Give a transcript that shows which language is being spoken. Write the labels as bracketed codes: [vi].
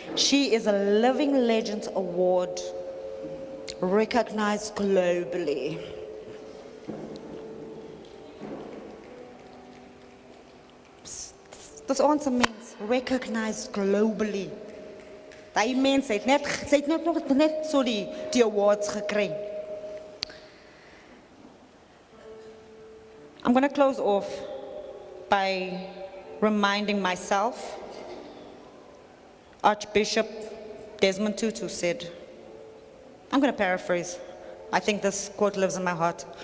[en] She is a Living Legends Award, recognized globally. [af] Dis ons mens, [en] recognized globally. [af] Die mens het net so die awards gekry. [en] I'm going to close off by reminding myself, Archbishop Desmond Tutu said, I'm going to paraphrase, I think this quote lives in my heart.